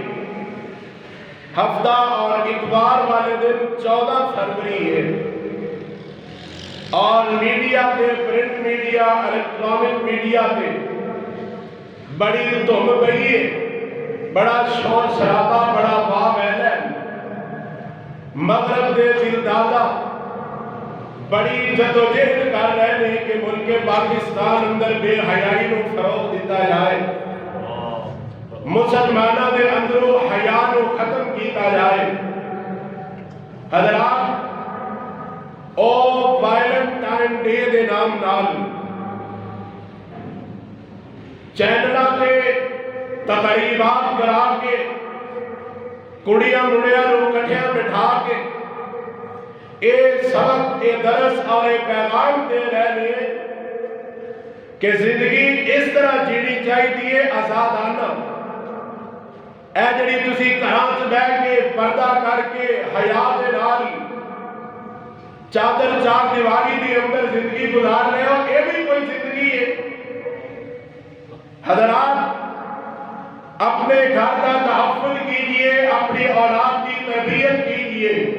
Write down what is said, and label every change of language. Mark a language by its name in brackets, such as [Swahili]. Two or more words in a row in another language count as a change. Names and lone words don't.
[Punjabi] ہفتہ اور اتوار والے دن 14 فروری ہے، اور میڈیا تے، [English] print media, electronic media [Punjabi] تے بڑی دھم پئی ہے، بڑا شور شرابہ، بڑا واویلا، مغرب دے دلدادہ بڑی جدوجہد کر رہے ہیں کہ ملک پاکستان اندر بے حیائی نو فروغ دیتا جائے، مسلمانہ دے اندروں حیا نو ختم کیتا جائے۔ حضرات، او وائلنٹائن ڈے دے نام نال چینلہ کے تقریبات کرا کے، کڑیاں مڑیاں نو کٹھیاں بٹھا کے اے سبق، اے درس اور اے پیغام دے رہے ہیں کہ زندگی اس طرح جیڑی چاہیے آزادانہ۔ اے جڑی تسی گھراں وچ بیٹھ کے پردہ کر کے حیا دے نال چادر چار دیواری دی اندر زندگی گزار رہے ہو، اے بھی کوئی زندگی ہے؟ [Urdu] حضرات، اپنے گھر کا تحفظ کیجئے، اپنی اولاد کی تربیت کیجئے۔